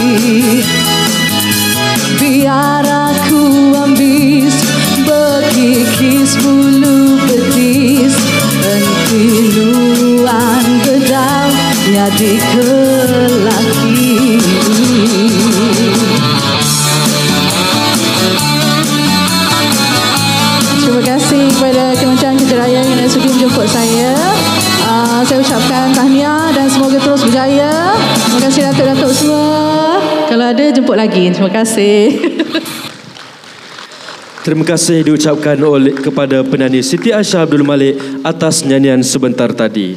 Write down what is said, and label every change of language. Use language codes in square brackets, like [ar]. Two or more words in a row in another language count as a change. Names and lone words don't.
[iba] Biar aku ambis, berkikis bulu betis, henti nuan bedau jadi kelaki. [ms] Terima kasih kepada Kementerian Kerjaya yang sudi menjemput saya. Saya ucapkan tahniah dan semoga terus berjaya. Terima kasih datuk-datuk semua. Kalau ada jemput lagi. Terima kasih. Terima kasih diucapkan kepada penyanyi Siti Aisyah Abdul Malik atas nyanyian sebentar tadi.